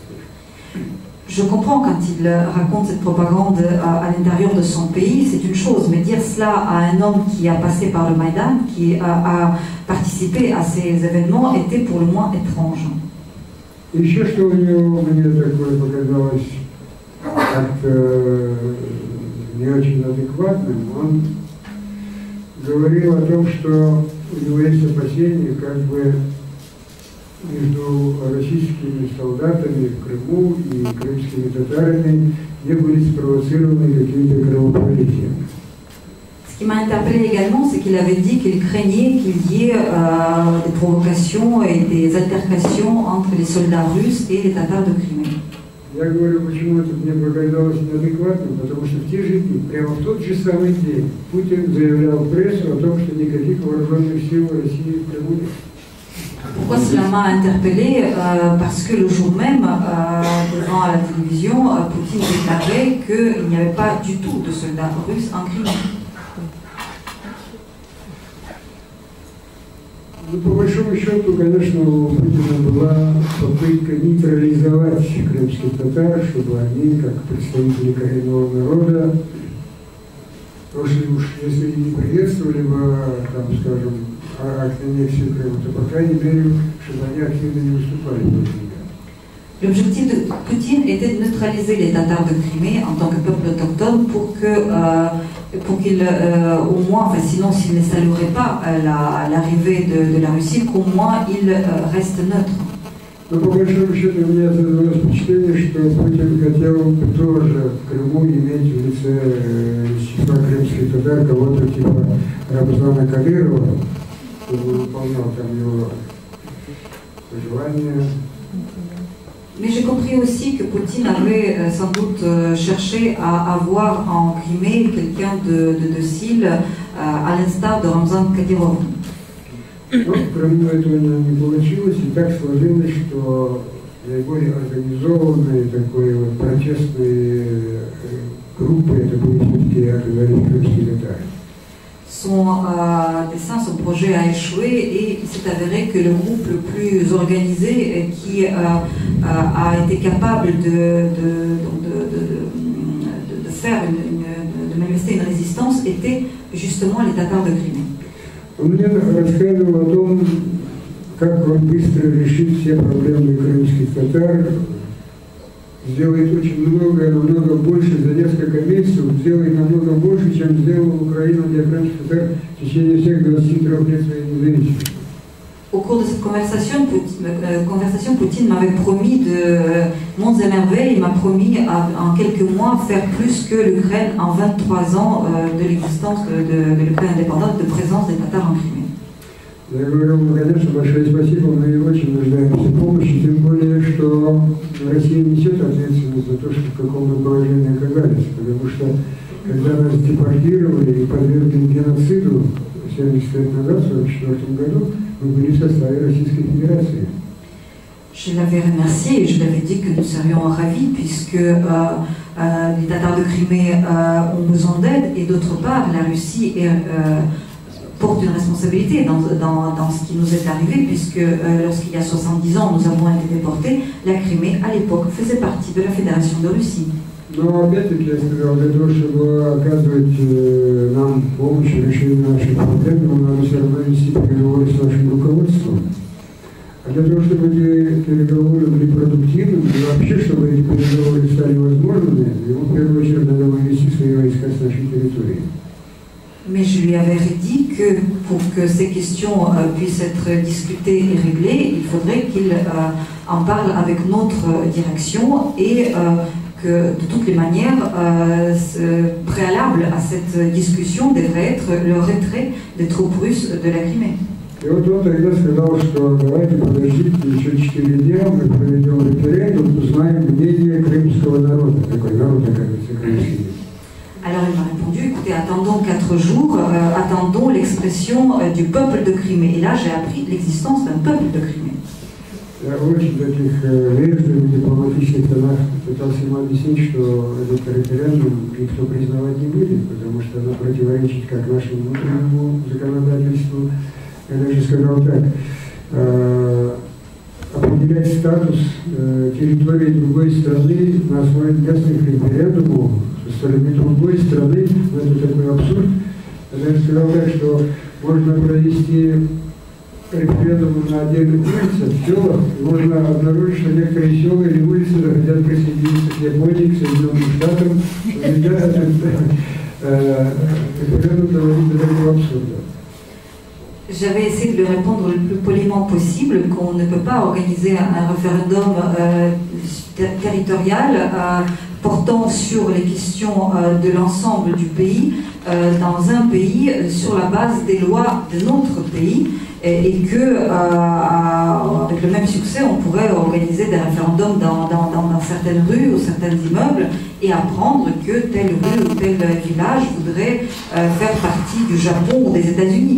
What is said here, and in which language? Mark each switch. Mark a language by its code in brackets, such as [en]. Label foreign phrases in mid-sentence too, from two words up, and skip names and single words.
[fr] Je comprends quand il raconte cette propagande à l'intérieur de son pays, c'est une chose, mais dire cela à un homme qui a passé par le Maïdan, qui a participé à ces événements, était pour le moins étrange. [ru] Еще что у него мне такое показалось как-то не очень адекватным, он говорил о том, что у него есть опасения, как бы между российскими солдатами в Крыму и крымскими татарами не были спровоцированы какие-то кровопролития. [fr] Ce qui m'a interpellé également, c'est qu'il avait dit qu'il craignait qu'il y ait des provocations et des altercations entre les soldats russes et les Tatars de Crimée. [ru] Я говорю, почему это мне показалось неадекватным, потому что в те же дни, прямо в тот же самый день, Путин заявлял в прессу о том, что никаких вооруженных сил России в Крыму нет. [fr] Pourquoi cela m'a interpellé parce que le jour même, devant la télévision, Poutine déclarait qu'il n'y avait pas du tout de soldats russes en Crimée. [ru] Ну, по большому счету, конечно, у Путина была попытка нейтрализовать крымских татар, чтобы они, как представители коренного народа, если не приветствовали бы, там, скажем, акт аннексии Крыма, то, по крайней мере, чтобы они активно не выступали против него. [fr] L'objectif de Poutine était de neutraliser les Tatars de Crimée en tant que peuple autochtone pour qu'ils, au moins, enfin, sinon s'ils ne salueraient pas l'arrivée de la Russie, qu'au moins ils restent neutres. [ru] Но по большому счету у меня создалось впечатление, что Путин хотел тоже в Крыму иметь в лице числа крымских татар кого-то типа Рамзана Кадырова, чтобы выполнял там его пожелания. [fr] Mais j'ai compris aussi que Poutine avait sans doute cherché à avoir en Crimée quelqu'un de docile, à l'instar de Ramzan Kadyrov. [ru] Но в Крыму этого не получилось, и так сложилось, что наиболее организованные такой вот протестные группы, это были все-таки оказались крымские татары. [fr] Son dessin, son projet a échoué et il s'est avéré que le groupe le plus organisé qui a été capable de faire de manifester une résistance était justement les Tatars de Crimée. [ru] Он мне рассказывал о том, как он быстро решит все проблемы крымских татар, сделает очень много, намного больше за несколько месяцев, сделает намного больше, чем сделала Украина для крымских татар в течение всех 23 лет своей независимости. [fr] Au cours de cette conversation, Poutine m'avait promis de monts et merveilles, il m'a promis en quelques mois faire plus que l'Ukraine en 23 ans de l'existence de l'Ukraine indépendante, de présence des Tatars en Crimée. [ru] Я говорю, конечно, большое спасибо, мы очень нуждаемся в помощи, тем более, что Россия несет ответственность за то, что в каком мы положении оказались, потому что когда нас депортировали и подвергли геноциду 70 лет назад, в 1944 году, мы были в составе Российской Fédération. [fr] Je l'avais remercié et je l'avais dit que nous serions ravis puisque les Tatars de Crimée ont besoin d'aide et d'autre part la Russie porte une responsabilité dans ce qui nous est arrivé puisque lorsqu'il y a 70 ans nous avons été déportés, la Crimée à l'époque faisait partie de la Fédération de Russie. [ru] Но опять-таки я сказал, для того, чтобы оказывать нам помощь в решении наших проблем, нам надо все равно вести переговоры с нашим руководством. А для того, чтобы эти переговоры были продуктивными, и вообще, чтобы эти переговоры стали возможными, ему в первую очередь надо вывести свои войска с нашей территории. [fr] Mais je lui avais dit que pour que ces questions puissent être discutées et réglées, il faudrait qu'il en parle avec notre direction et que de toutes les manières, préalable à cette discussion devrait être le retrait des troupes russes de la Crimée. [ru] И вот он тогда сказал, что давайте подождите еще 4 дня, мы проведем референдум, узнаем мнение крымского народа. Такой народ, оказывается, крымский. [fr] Alors il m'a répondu, écoutez, attendons 4 jours, attendons l'expression du peuple de Crimée. Et là, j'ai appris l'existence d'un peuple de Crimée. [ru] очень таких вежливых, дипломатичных тонах пытался ему объяснить, что этот референдум никто признавать не будет, потому что она противоречит как нашему внутреннему законодательству. Я даже сказал так, определять статус территории другой страны на основе местных референдумов со стороны другой страны, это такой абсурд. Я даже сказал так, что можно провести референдум на отдельных улицах, в селах, можно обнаружить, что некоторые села или улицы захотят присоединиться к Японии, к Соединенным Штатам. Референдум доводит до такого абсурда. [fr] J'avais essayé de lui répondre le plus poliment possible qu'on ne peut pas organiser un référendum territorial portant sur les questions de l'ensemble du pays dans un pays sur la base des lois de notre pays et que avec le même succès on pourrait organiser des référendums dans certaines rues ou certains immeubles et apprendre que telle rue ou tel village voudrait faire partie du Japon ou des États-Unis.